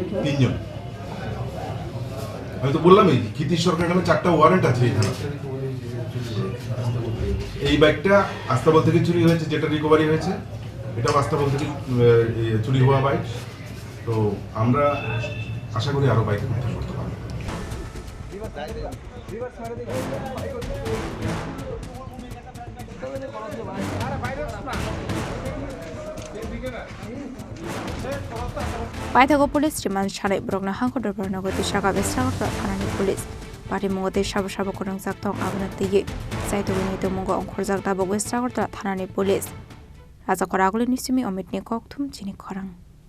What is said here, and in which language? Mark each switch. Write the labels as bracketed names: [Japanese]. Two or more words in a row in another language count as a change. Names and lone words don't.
[Bangla] 3 জন আমি তো বললামই ক্ষিতীশ সরকার নামে 4টা ওয়ারেন্ট আছে এখানে এই বাইকটা আস্তাবল থেকে চুরি হয়েছে যেটা রিকভারি হয়েছে এটাও আস্তাবল থেকে চুরি হওয়া বাইক তো আমরা আশা করি আরো বাইক উদ্ধার করতে পারবো [Kok Borok] Paithago Police Riman Shalai Brogna Hanko Dorbarnogoti Shaka Westrakota Thanani [English] Police Party [Kok Borok] Mungote Shabu Kurungzak Tong Abnati Saito Winito Mungo Onkorzak Dabo Westrakota Thanani Police Raza Koraguli Nisimi Omit Nikok Tum Chini Korang